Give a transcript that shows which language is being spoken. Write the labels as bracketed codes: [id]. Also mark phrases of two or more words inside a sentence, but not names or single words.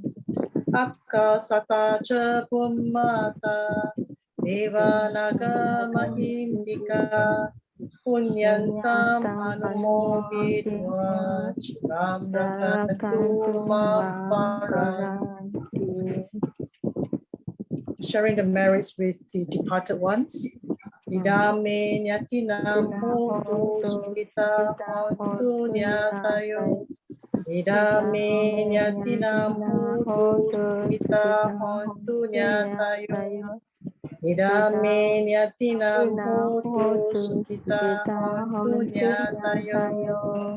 [pi] Akasata cha pummata deva naga mahindika punyantam anumoditva chiram rakantu mam paranti. [en] Sharing the merits with the departed ones. [pi] Idame nyatinam hotu sukita hotu nyatayo. Idame nyatinam hotu sukita hotu nyatayo. Idame nyatinam hotu sukita hotu nyatayo.